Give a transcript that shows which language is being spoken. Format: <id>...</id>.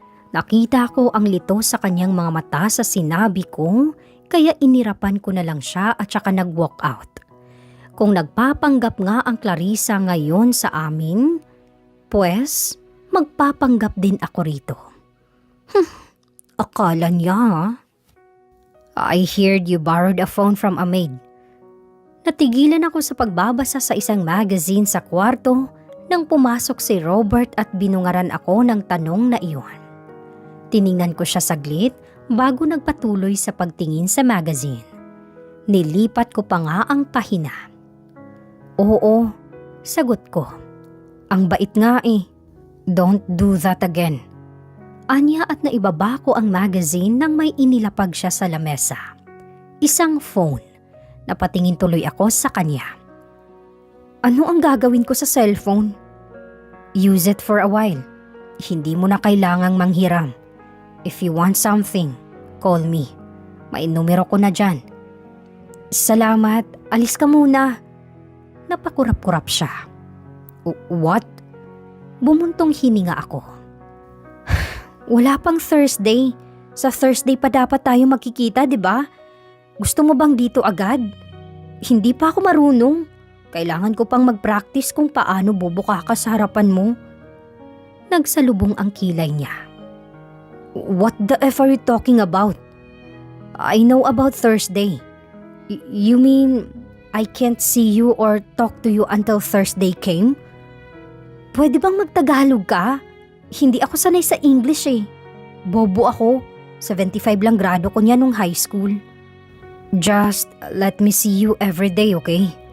<tl>Nakita ko ang lito sa kanyang mga mata sa sinabi ko, kaya inirapan ko na lang siya at saka nag-walk out. Kung nagpapanggap nga ang Clarissa ngayon sa amin, pues magpapanggap din ako rito. Akala niya.</tl> <en>I heard you borrowed a phone from a maid.</en> <tl>Natigilan ako sa pagbabasa sa isang magazine sa kwarto nang pumasok si Robert at binungaran ako ng tanong na iyon. Tiningnan ko siya saglit bago nagpatuloy sa pagtingin sa magazine. Nilipat ko pa nga ang pahina. Oo, sagot ko. Ang bait nga eh.</tl> <en>Don't do that again.</en> <tl>Anya at naibaba ko ang magazine nang may inilapag siya sa lamesa. Isang phone. Napatingin tuloy ako sa kanya. Ano ang gagawin ko sa cellphone?</tl> <en>Use it for a while.</en> <tl>Hindi mo na kailangang manghiram.</tl> <en>If you want something, call me.</en> <tl>May numero ko na dyan. Salamat, alis ka muna. Napakurap-kurap siya.</tl> <en>What?</en> <tl>Bumuntong hininga ako. Wala pang Thursday. Sa Thursday pa dapat tayo magkikita, di ba? Gusto mo bang dito agad? Hindi pa ako marunong. Kailangan ko pang mag-practice kung paano bubuka ka sa harapan mo. Nagsalubong ang kilay niya.</tl> <en>What the F are you talking about? I know about Thursday. You mean I can't see you or talk to you until Thursday came?</en> <tl>Pwede bang magtagalog ka? Hindi ako sanay sa English eh. Bobo ako. 75 lang grado ko niya nung high school.</tl> <en>Just let me see you every day, okay?</en>